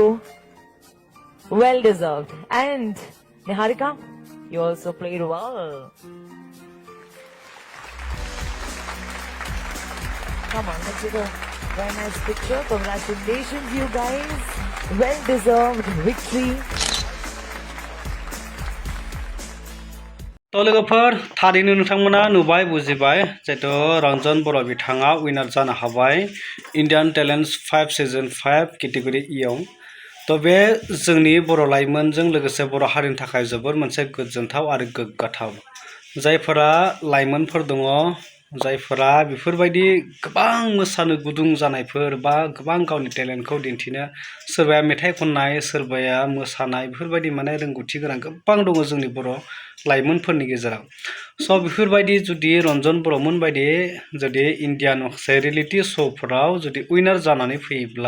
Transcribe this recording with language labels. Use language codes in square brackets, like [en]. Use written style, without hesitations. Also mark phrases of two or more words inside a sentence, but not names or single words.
[en] Well deserved. And Niharika, you also played well. Come on, let's take a very nice picture. Congratulations, you guys. Well deserved victory. [brx] तो लोगोफोर थारैनो नोंथांमोना नुबाय बुजिबाय जेहेतु रन्जन बर' बिथाङा विनार जानो हाबाय इन्डियान टेलेन्ट 5 सीजन 5 कैटेगरी ई आव तो बे जोंनि बर' लाइमोनजों लोगोसे बर' हारिनि थाखाय जोबोर मोनसे गोजोनथाव आरो गोग्गाथाव जायफोरा लाइमोनफोर दङ जायफोरा बेफोरबायदि गोबां मोसानो गुदुं जानायफोर बा गोबां गावनि टेलेन्टखौ दिन्थिनो सोरबाया मेथाइ खननाय सोरबाया मोसानाय बेफोरबायदि रोंगौथि गोनां गोबां दङ जोंनि बर' लाइमोनफोरनि गेजेराव स' बेफोरबायदि जुदि रन्जन बर'मोन बायदि जुदि इन्डियान माखासे रियेलिटि श'फोराव जुदि विनार जानानै फैयोब्ला